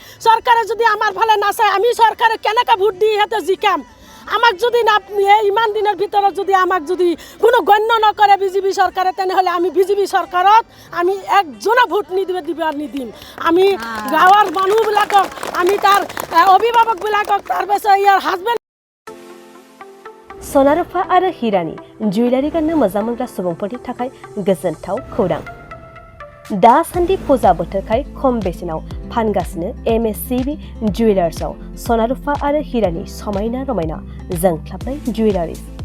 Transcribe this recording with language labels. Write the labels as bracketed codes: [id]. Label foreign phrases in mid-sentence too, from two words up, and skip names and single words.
[as] চৰকাৰে যদি আমাৰ ফালে নাচায় আমি চৰকাৰে কেনেকৈ ভোট দি ইহঁতে জিকাম? আমাক যদি না ইমান দিনের ভিতৰত যদি আমাক যদি কোনো গণ্য নকৰে বিজেপি চৰকাৰে তেনেহ'লে আমি বিজেপি চৰকাৰত আমি একজনা ভোট নিদিম আমি গাঁৱৰ মানুহবিলাকক আমি তাৰ অভিভাৱকবিলাকক তাৰপিছত ইয়াৰ হাজবেণ্ড [brx] सनारुफा आरो हिरानि जुवेलारि गाननो मोजां मोनग्रा सुबुंफोरनि थाखाय गोजोनथाव खौरां दासान्दि फुजा बोथोरखाय खम बेसेनाव फानगासिनो MSCB जुवेलार्सआव सनारुफा आरो हिरानि समायना रमायना जोंख्लाबनाय जुवेलारिज